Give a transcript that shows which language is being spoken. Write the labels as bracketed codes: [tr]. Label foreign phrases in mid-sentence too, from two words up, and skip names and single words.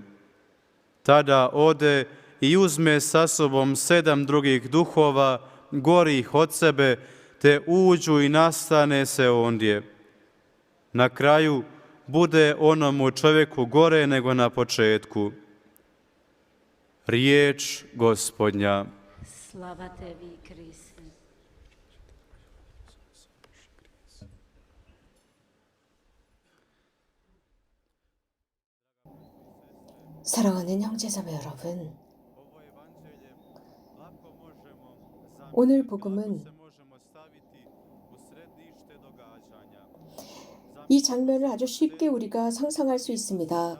[hr] Tada ode i uzme sa sobom 7 drugih duhova, gorih od sebe, te uđu i nastane se ondje. Na kraju bude onomu čovjeku gore nego na početku. Riječ Gospodnja. Slava tebi, Kriste. [ko] 사랑하는 형제자매 여러분, 오늘 복음은 이 장면을 아주 쉽게 우리가 상상할 수 있습니다.